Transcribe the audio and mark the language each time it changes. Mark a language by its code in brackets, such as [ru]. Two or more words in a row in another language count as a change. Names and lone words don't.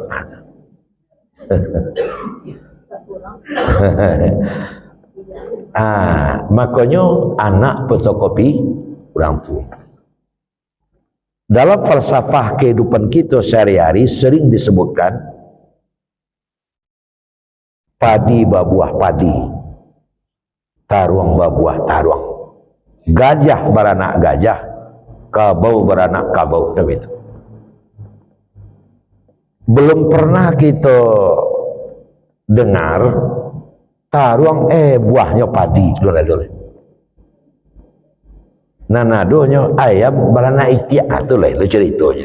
[id] Makanya anak fotokopi orang tua. Dalam falsafah kehidupan kita sehari-hari sering disebutkan [min] padi babuah padi, taruang babuah taruang, gajah beranak gajah, kabau beranak kabau. [id] Begitu. Belum pernah kita dengar taruang buahnya padi dulu. [min] Nanadonya ayam beranak itik, itu lain lo ceritanya.